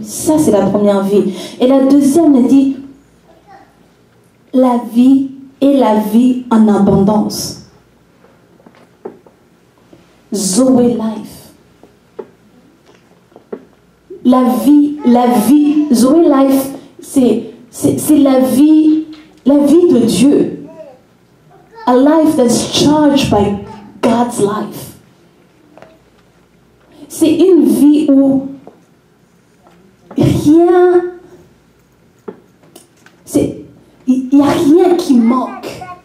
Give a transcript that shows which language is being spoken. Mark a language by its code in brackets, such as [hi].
[fr] Ça, c'est la première vie. Et la deuxième, elle dit, la vie et la vie en abondance. Zoé Life. La vie, Zoé Life, c'est la vie de Dieu. [en] A life that's charged by God's life. [fr] C'est une vie où il n'y a rien qui manque.